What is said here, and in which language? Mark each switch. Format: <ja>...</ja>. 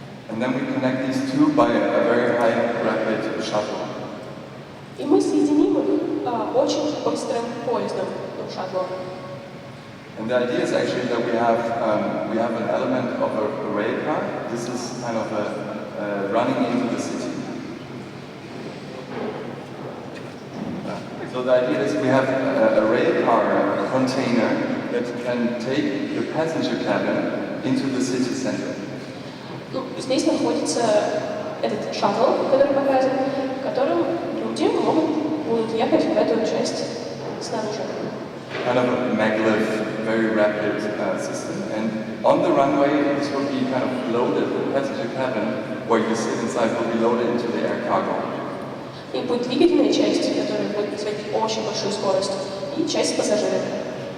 <en>And then we connect these two by a very high rapid shuttle.</en> <ru>И мы соединим их очень быстрым поездом, шаттлом.</ru> <en>And the idea is actually that we have an element of a rail car. This is kind of running into the city. So the idea is we have a rail car container that can take the passenger cabin into the city center.</en> <ru>Здесь находится этот шаттл, который показан, в котором люди будут ехать в эту часть снаружи.</ru> <en>Kind of a maglev, very rapid system. And on the runway, this will be kind of loaded. The passenger cabin, where you sit inside, will be loaded into the air cargo.</en> <ru>И будет двигательная часть, которая будет производить очень большую скорость, и часть с пассажирами.</ru>